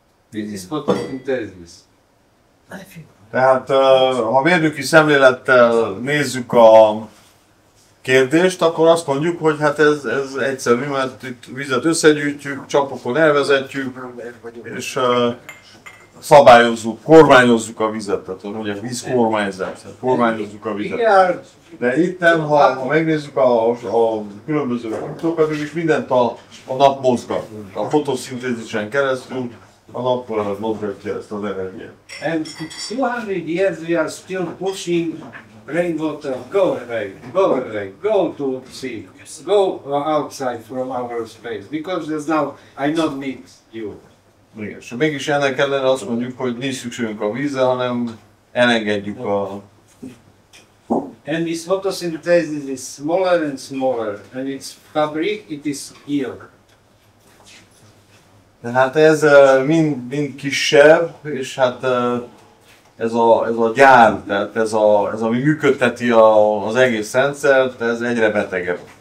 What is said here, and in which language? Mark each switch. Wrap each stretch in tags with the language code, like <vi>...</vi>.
<en>This is photosynthesis.</en> <hu>Tehát ha mérnöki szemlélettel nézzük a kérdést, akkor azt mondjuk, hogy hát ez egyszerű, mert itt vizet összegyűjtjük, csapokon elvezetjük, és szabályozzuk, kormányozzuk a vizet, tehát mondják vízkormányzás, tehát kormányozzuk a vizet. De itten, ha megnézzük a különböző pontokat, is mindent a nap mozgat. A fotoszintézisen keresztül a nap mozgatja ezt az energiát.</hu> <en>And 200 years we are still pushing rainwater, go away, go to sea, go outside from our space, because there's now, I don't need you.</en> <hu>Igen, és mégis ennek ellenére azt mondjuk, hogy nincs szükségünk a vízre, hanem elengedjük a...</hu> <en>And this photosynthesis is smaller and smaller, and its fabric, it is here.</en> <hu>Tehát ez mind kisebb, és hát ez a gyár, tehát ez ami működteti az egész rendszert, ez egyre betegebb.</hu>